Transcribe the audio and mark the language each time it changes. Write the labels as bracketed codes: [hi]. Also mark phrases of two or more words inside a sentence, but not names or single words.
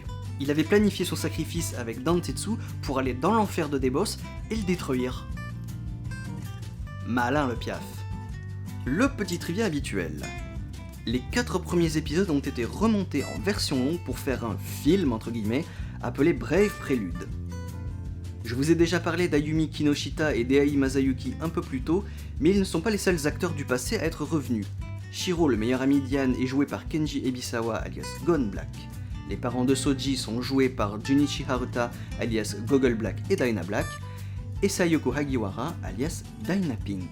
[fr] Il avait planifié son sacrifice avec Dantetsu pour aller dans l'enfer de Deboss et le détruire. Malin le piaf. Le petit trivia habituel. Les 4 premiers épisodes ont été remontés en version longue pour faire un film, entre guillemets, appelé Brave Prélude. Je vous ai déjà parlé d'Ayumi Kinoshita et d'Ei Masayuki un peu plus tôt, mais ils ne sont pas les seuls acteurs du passé à être revenus. Shiro, le meilleur ami d'Ian, est joué par Kenji Ebisawa alias Gon Black. Les parents de Soji sont joués par Junichi Haruta alias Gogol Black et Dyna Black, et Sayoko Hagiwara alias Dyna Pink.